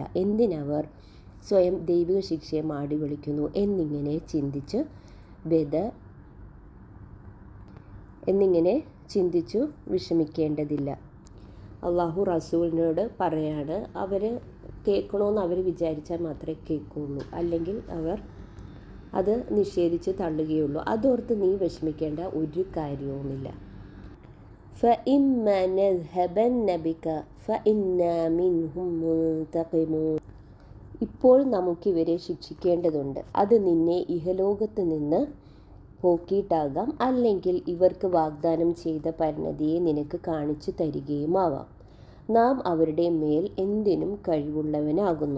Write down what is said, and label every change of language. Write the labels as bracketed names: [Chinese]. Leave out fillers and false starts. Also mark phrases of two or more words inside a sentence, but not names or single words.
[Malayalam] എന്തിനവർ സ്വയം ദൈവിക ശിക്ഷയെ മാടി വിളിക്കുന്നു എന്നിങ്ങനെ ചിന്തിച്ചു വിഷമിക്കേണ്ടതില്ല. അള്ളാഹു റസൂലിനോട് പറയാണ്, അവർ കേൾക്കണമെന്ന് അവർ വിചാരിച്ചാൽ മാത്രമേ കേൾക്കുള്ളൂ, അല്ലെങ്കിൽ അവർ അത് നിഷേധിച്ച് തള്ളുകയുള്ളൂ. അതോർത്ത് നീ വിഷമിക്കേണ്ട ഒരു കാര്യവുമില്ല. [Arabic] فَإِمَّا نَذْهَبَنَّ بِكَ فَإِنَّا مِنْهُمْ مُنْتَقِمُونَ. [Malayalam] ഇപ്പോൾ നമുക്കിവരെ ശിക്ഷിക്കേണ്ടതുണ്ട്. അത് നിന്നെ ഇഹലോകത്ത് നിന്ന് പോക്കിയിട്ടാകാം, അല്ലെങ്കിൽ ഇവർക്ക് വാഗ്ദാനം ചെയ്ത പരിണതിയെ നിനക്ക് കാണിച്ചു തരികയുമാവാം. നാം അവരുടെ മേൽ എന്തിനും കഴിവുള്ളവനാകുന്നു.